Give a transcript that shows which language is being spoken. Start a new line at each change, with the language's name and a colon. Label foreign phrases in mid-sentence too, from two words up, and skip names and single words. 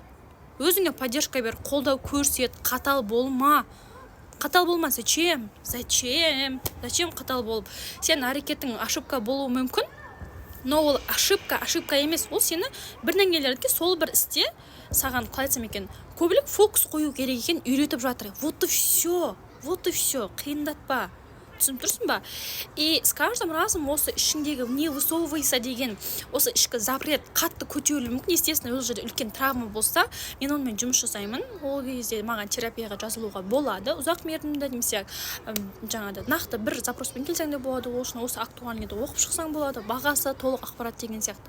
Kazakh: Өзіңе поддержка бер, қолдау көрсет, қатал болма. Қатал болма, зачем қатал болып? Сен әрекеттің ошибка болуы мүмкін. Но ол ошибка емес, ол сені бір нәрселерге сол бір істе саған қалай айтсам екен, көбірек фокус қою керек екен үйретіп жатыр.
Russian: Вот и все,
Kazakh: қиындатпа. Түсініп тұрсың ба?
Russian: И с каждым разом
Kazakh: осы ішіңдегі
Russian: не высовывайся
Kazakh: деген осы ішкі запрет қатты көтерілуі мүмкін. Естественно, ол жерде үлкен травма болса, мен онымен жұмыс жасаймын. Ол кезде маған терапияға жазылуға болады. Ұзақ мерзімді немесе жаңағыдай нақты бір запроспен келсең де болады. Ол үшін осы актуальныйды оқып шықсаң болады. Бағасы, толық ақпарат деген сияқты.